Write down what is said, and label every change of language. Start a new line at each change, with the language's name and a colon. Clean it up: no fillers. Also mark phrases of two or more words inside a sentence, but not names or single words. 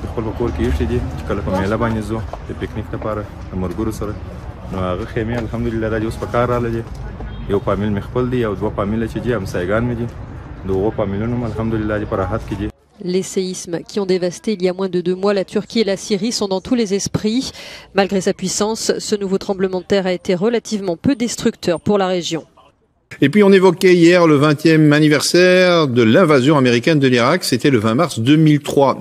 Pashto: په خپل کور کې یې دي چې کله په میله باندې زو د پکنیک لپاره د مرګورو سره نو هغه خیمه الحمدلله د اوس په کار رااله دي یو فامیل مې خپل دي او دوه فامیل چې دي همسایګان مې دي دوه فامیلونو الحمدلله په راحت کې دي.
French: Les séismes qui ont dévasté il y a moins de 2 mois la Turquie et la Syrie sont dans tous les esprits. Malgré sa puissance, ce nouveau tremblement de terre a été relativement peu destructeur pour la région. Et puis on évoquait hier le 20e anniversaire de l'invasion américaine de l'Irak, c'était le 20 mars 2003.